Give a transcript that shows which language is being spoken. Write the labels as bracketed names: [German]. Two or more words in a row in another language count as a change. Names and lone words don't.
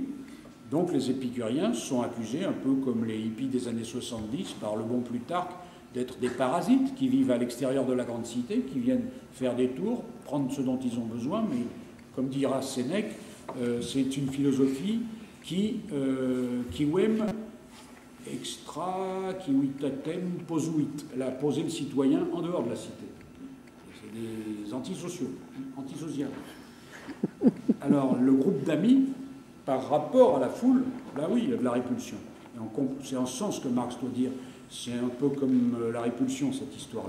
[French] Donc les épicuriens sont accusés, un peu comme les hippies des années 70, par le bon Plutarque, d'être des parasites qui vivent à l'extérieur de la grande cité, qui viennent faire des tours, prendre ce dont ils ont besoin, mais comme dira Sénèque, c'est une philosophie qui [Latin] quem extra civitatem posuit. [French] Elle a posé le citoyen en dehors de la cité. C'est des antisociaux, antisociales. Alors le groupe d'amis, par rapport à la foule, là oui, il y a de la répulsion. C'est en ce sens que Marx doit dire. C'est un peu comme la répulsion, cette histoire-là.